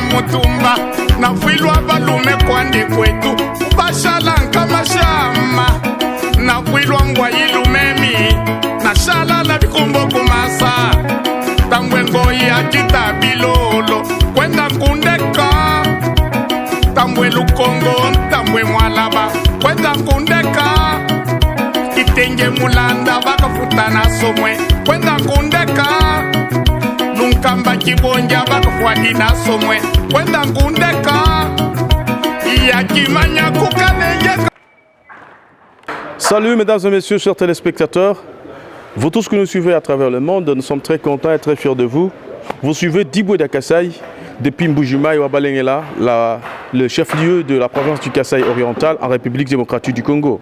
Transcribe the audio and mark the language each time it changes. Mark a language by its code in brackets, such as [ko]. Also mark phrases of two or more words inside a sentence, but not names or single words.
[lu] mutumba Na fwilwa balume kwandi kwetu Bashalanka mashama Na fwilwa ngwa ilumemi Na shalala bikumbo kumasa Tambwe ngoyi akita bilolo Kwenda kundeka Tambwe lukongo Tambwe mwalaba Kwenda kundeka Kitenge mulanda bakafutana somwe Kwenda kundeka Lunkamba kibonja bakafuadina somwe Kwenda kundeka Yakimanya kukanenge. [fr] Salut mesdames et messieurs, chers téléspectateurs. Vous tous que nous suivez à travers le monde, nous sommes très contents et très fiers de vous. Vous suivez Diboudia Kasai depuis Mbujimayi Wabalengela, le chef-lieu de la province du Kasai oriental en République démocratique du Congo.